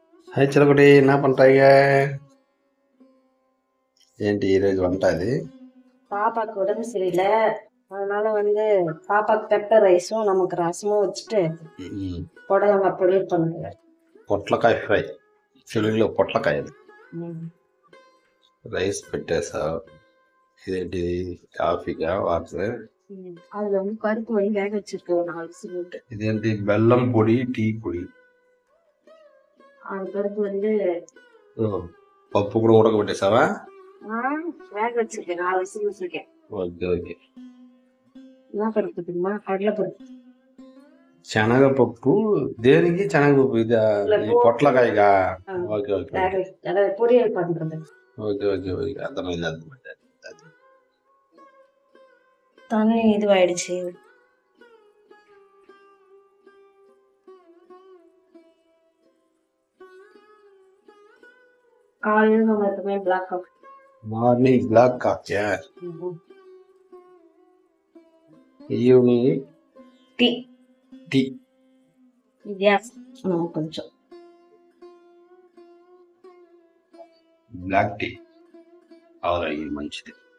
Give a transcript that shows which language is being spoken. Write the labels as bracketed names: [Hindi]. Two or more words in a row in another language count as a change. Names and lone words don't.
[Telugu] హాయ్ చిలకటి [Tamil] என்ன பண்றீங்க [Telugu] ఏంటి ఈరోజు వంట అది [Tamil] பாப்பாக்கு உடம்பு சரியில்லை. அதனால பாப்பாக்கு [English] pepper rice [Tamil] நமக்கு ரசமும் வச்சுட்டு புடலங்காய் பொரியல் பண்ணுங்க. [Telugu] పొట్లకాయ ఫ్రై తెలుగులో పొట్లకాయ రైస్ పెట్టేసా. ఇదేంటి కాఫీగా వాటర్ [Tamil] அதுல பருப்பு வேக வச்சிருக்கோம் 4 விசில். [Telugu] ఇదేంటి బెల్లం పొడి టీ పొడి. [Tamil] அது பருப்பு [Telugu] పప్పు కూడా ఉడకబెట్టేసావా? [Tamil] வேக வச்சிருக்கேன் 4 விசில் வச்சிருக்கேன். [English] okay okay. [Tamil] என்ன பருப்பு தெரியுமா? கடலைப்பருப்பு. [Telugu] శనగపప్పు దేనికి? శనగపప్పు ఇది పొట్లకాయగా? [English] okay okay [Tamil] பொரியல் பண்றது. [English] okay okay okay [Telugu] అర్థమైంది అర్థమైంది. [Tamil] தண்ணி இதுவாயிடுச்சு. காலையில் நம்ம எப்பவுமே [English] black coffee. morning black coffee, evening టీ. టీ. [Telugu] విత్యాసం కొంచెం [English] black tea [Telugu] ఆరోగ్యం మంచిది.